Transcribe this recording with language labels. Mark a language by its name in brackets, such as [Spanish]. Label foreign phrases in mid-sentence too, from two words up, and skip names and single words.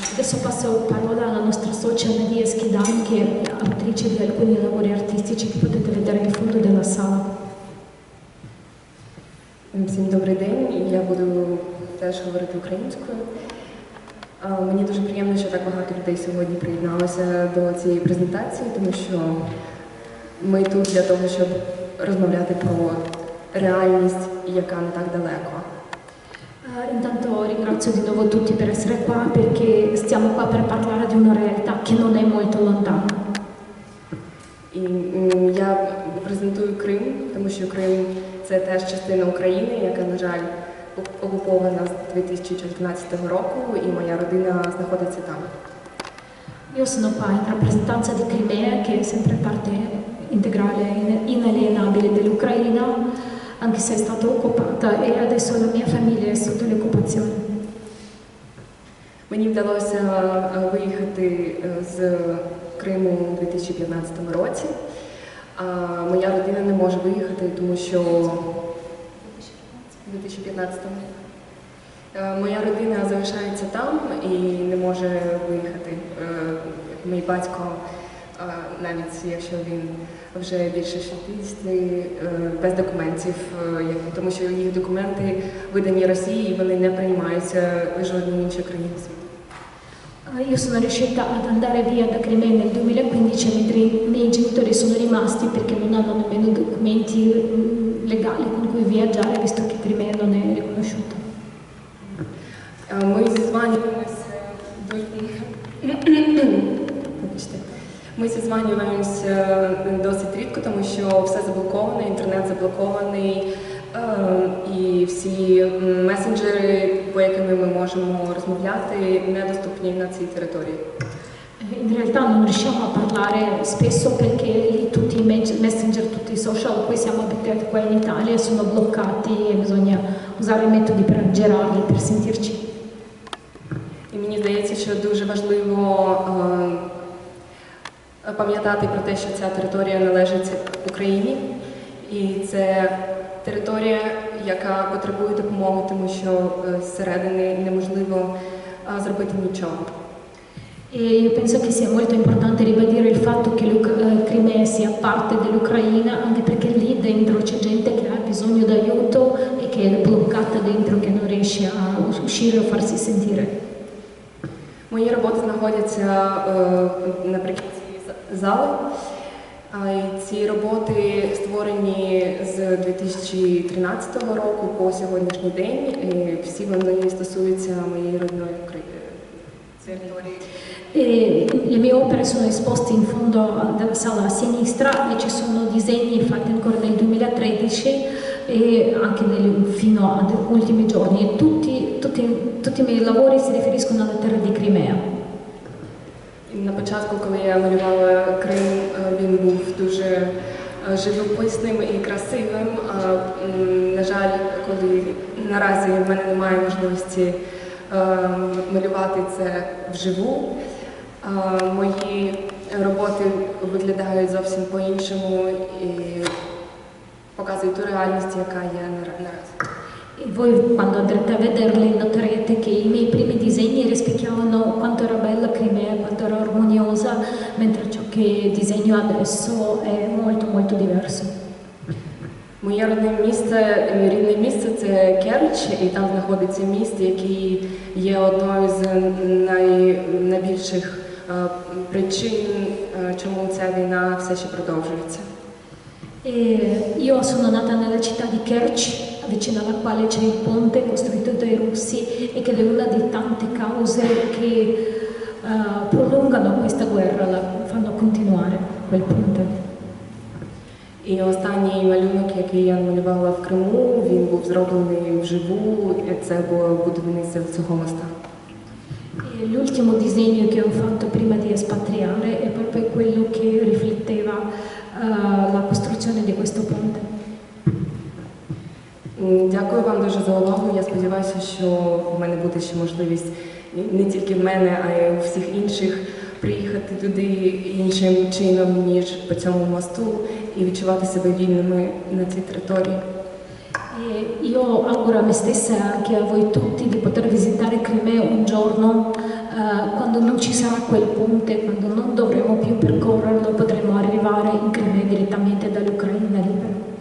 [Italian] Adesso passo la parola alla nostra socia Nadia Schidani, che è autrice di alcuni lavori artistici che potete vedere in fondo della sala. [Ukrainian] Всім добрий день, я буду теж говорити українською. Мені дуже приємно, що так багато людей сьогодні приєдналося до цієї презентації, тому що ми тут для того, щоб розмовляти про реальність, яка не так далеко. [Italian] Intanto ringrazio di nuovo tutti per essere qua, perché stiamo qua per parlare di una realtà che non è molto lontana. [Ukrainian] І я презентую Крим, тому що Крим – це теж частина України, яка, на жаль, окупована з 2014 року, і моя родина знаходиться там. [Italian] Io sono qua in rappresentanza di Crimea, che è sempre parte integrale, inalienabile dell'Ucraina, anche se è stata occupata, e adesso la mia famiglia è sotto l'occupazione. [Ukrainian] Мені вдалося виїхати з Криму у 2015 році. Моя родина не може виїхати, тому що у 2015-му моя родина залишається там і не може виїхати. Мій батько, навіть якщо він вже більше 60, без документів, тому що їх документи видані Росії, і вони не приймаються в жодній іншій країні світу. [Italian] Io sono riuscita ad andare via da Crimea nel 2015 mentre i miei genitori sono rimasti perché non hanno nemmeno documenti legali con cui viaggiare, visto che Crimea non è riconosciuta. [Ukrainian] Ми зізванюємося Ми зізванюємося досить рідко, тому що все заблоковано, інтернет заблокований, і всі месенджери, по яким ми можемо розмовляти, недоступні на цій території. [Italian] In realtà non riusciamo a parlare spesso perché lì tutti i messenger, tutti i social a cui siamo abituati qua in Italia sono bloccati e bisogna usare metodi per aggirarli, per sentirci. [Ukrainian] І мені здається, що дуже важливо пам'ятати про те, що ця територія належить Україні. І це територія, яка потребує допомоги, тому що зсередини неможливо зробити нічого. [Italian] E io penso che sia molto importante ribadire il fatto che Crimea sia parte dell'Ucraina, anche perché lì dentro c'è gente che ha bisogno d'aiuto e che è bloccata dentro, che non riesce a uscire o farsi sentire. [Ukrainian] Мої роботи знаходяться наприкінці зали. Ці роботи створені з 2013 року по сьогоднішній день. І всі вони стосуються моєї рідної території. [Italian] Le mie opere sono esposte in fondo della sala a sinistra e ci sono disegni fatti ancora nel 2013 e anche fino agli ultimi giorni. E tutti i miei lavori si riferiscono alla terra di Crimea. [Ukrainian] На початку, коли я малювала Крим, він був дуже живописним і красивим. На жаль, коли наразі в мене немає можливості малювати це вживу, мої роботи виглядають зовсім по-іншому і показують ту реальність, яка є наразі. [Italian] E voi quando andrete a vederli noterete che i miei primi disegni rispecchiavano quanto era bella Crimea, quanto era armoniosa, mentre ciò che disegno adesso è molto molto diverso. [Ukrainian] Моє рідне місце – це Керч, і там знаходиться міст, який є одною з найбільших причин, чому ця війна все ще продовжується. [Italian] Io sono nata nella città di Kerch, vicino alla quale c'è il ponte costruito dai russi e che è una di tante cause che prolungano questa guerra, la fanno continuare quel ponte. [Ukrainian] І останній малюнок, який я малювала в Криму, він був зроблений вживу, і це було будівництво цього моста. [Italian] L'ultimo disegno che ho fatto prima di espatriare è proprio quello che rifletteva la costruzione di questo ponte. [Ukrainian] Дякую вам дуже за увагу. Я сподіваюся, що в мене буде ще можливість не тільки в мене, а й у всіх інших приїхати туди іншим чином, ніж по цьому мосту, і відчувати себе вільними на цій території. [Italian] Io auguro a me stessa e anche a voi tutti di poter visitare Crimea un giorno quando non ci sarà quel ponte, quando non dovremo più percorrerlo, potremo arrivare in Crimea direttamente dall'Ucraina libera.